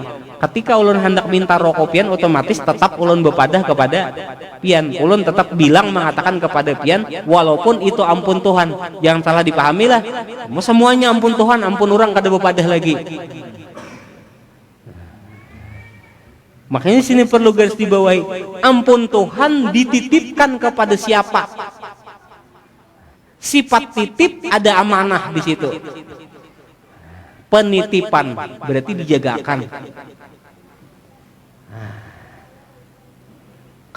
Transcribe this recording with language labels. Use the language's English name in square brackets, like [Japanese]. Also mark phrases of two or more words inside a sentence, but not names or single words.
[Banjar] Ketika ulun hendak minta rokok pian, otomatis tetap ulun bepadah kepada pian. Ulun tetap bilang, mengatakan kepada pian, walaupun itu ampun Tuhan. Jangan salah dipahami lah, semuanya ampun Tuhan, ampun orang kada bepadah lagi. Makanya sini perlu garis dibawahi, ampun Tuhan dititipkan kepada siapa? [Indonesian] Sifat titip ada amanah di situ. Penitipan berarti dijagakan.